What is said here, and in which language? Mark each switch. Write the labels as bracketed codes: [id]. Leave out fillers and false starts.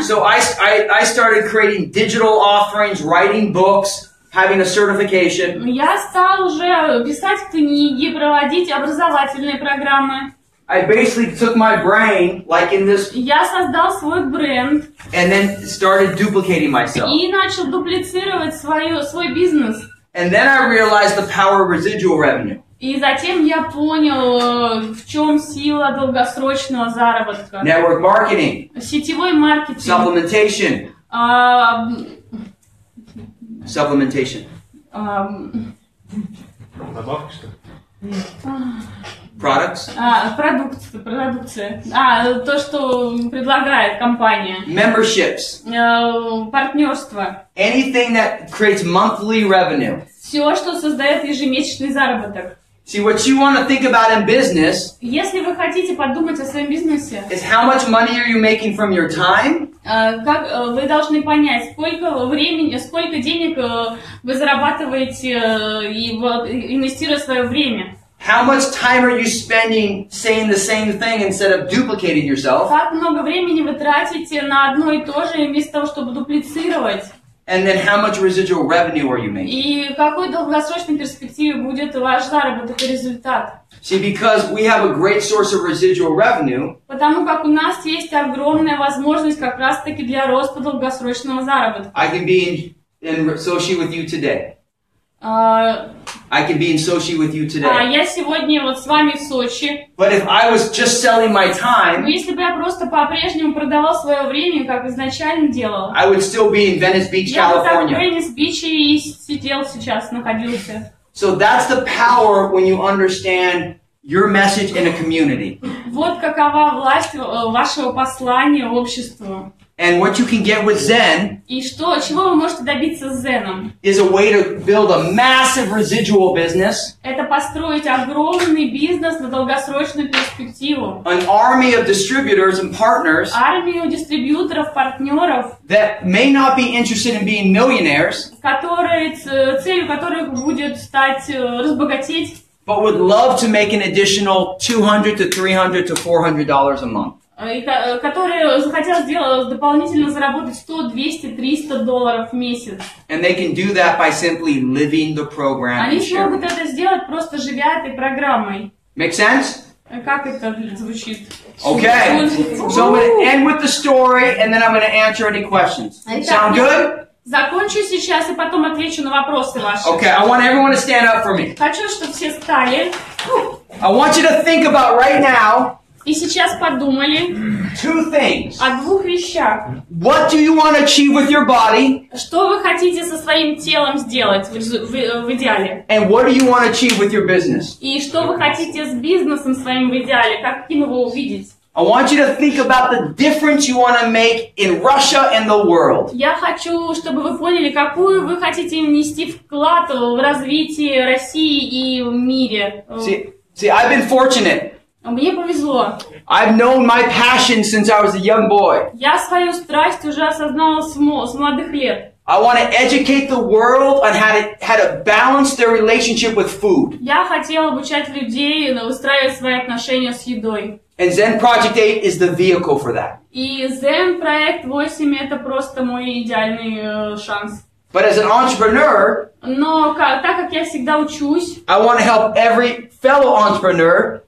[en] So I started creating digital offerings, writing books, having a certification. [ru] Я стал уже писать книги, проводить образовательные программы. [en] I basically took my brain, like in this, [ru] Я создал свой бренд. [en] And then started duplicating myself. [ru] И начал дуплицировать свой бизнес. [en] And then I realized the power of residual revenue. [ru] И затем я понял, в чем сила долгосрочного заработка. [en] Network marketing. [ru] Сетевой маркетинг. [en] Supplementation. Supplementation. [ru] Добавки, что ли? [en] Products. [ru] Продукция. То, что предлагает компания. [en] Memberships. [ru] Партнерство. [en] Anything that creates monthly revenue. [ru] Все, что создает ежемесячный заработок. [en] See, what you want to think about in business [ru] Если вы хотите подумать о своем бизнесе, [en] is how much money are you making from your time? [ru] Вы должны понять, сколько времени, сколько денег вы зарабатываете, инвестируя свое время. [en] How much time are you spending saying the same thing instead of duplicating yourself? [ru] Как много времени вы тратите на одно и то же, вместо того, чтобы дуплицировать? [en] And then how much residual revenue are you making? [ru] И в какой долгосрочной перспективе будет ваш заработок и результат? [en] See, because we have a great source of residual revenue, [ru] Потому как у нас есть огромная возможность как раз-таки для роста долгосрочного заработка. [en] I can be in Sochi with you today. I can be in Sochi with you today. [ru] Я сегодня вот с вами в Сочи. [en] But if I was just selling my time, [ru] Но если бы я просто по-прежнему продавал свое время, как изначально делал, [en] I would still be in Venice Beach, [ru] я бы так в [en] California. [ru] Венес-Биче и сидел сейчас, находился. [en] So that's the power when you understand your message in a community. [ru] Вот какова власть вашего послания обществу. [en] And what you can get with Zen [ru] и чего вы можете добиться с Зеном? [en] Is a way to build a massive residual business. [ru] Это построить огромный бизнес на долгосрочную перспективу. [en] An army of distributors and partners. [ru] Армию дистрибьюторов, партнеров. [en] That may not be interested in being millionaires. [ru] Целью которых будет стать разбогатеть. [en] But would love to make an additional $200 to $300 to $400 a month. [ru] Которые захотят дополнительно заработать $100, $200, $300 в месяц. [en] And they can do that by simply living the program. [ru] Они смогут это сделать, просто живя этой программой. [en] Make sense? [ru] Как это звучит? [en] Okay. So I'm going to end with the story, and then I'm going to answer any questions. Sound good? [ru] Закончу сейчас и потом отвечу на вопросы ваши. [en] Okay, I want everyone to stand up for me. [ru] Хочу, чтобы все встали. [en] I want you to think about right now. [ru] И сейчас подумали [en] two things. [ru] О двух вещах. [en] What do you want to achieve with your body? [ru] Что вы хотите со своим телом сделать в идеале? [en] And what do you want to achieve with your business? [ru] И что вы хотите с бизнесом своим в идеале? Каким его увидеть? [en] I want you to think about the difference you want to make in Russia and the world. [ru] Я хочу, чтобы вы поняли, какую вы хотите внести вклад в развитие России и в мире. [en] See, I've been fortunate. [ru] Мне повезло. [en] I've known my passion since I was a young boy. [ru] Я свою страсть уже осознала с молодых лет. [en] I want to educate the world on how to balance their relationship with food. [ru] Я хотела обучать людей выстраивать свои отношения с едой. [en] And ZEN Project 8 is the vehicle for that. [ru] И ZEN Проект 8 это просто мой идеальный шанс. [en] But as an entrepreneur, [ru] но так как я всегда учусь, [en] I want to help every fellow entrepreneur.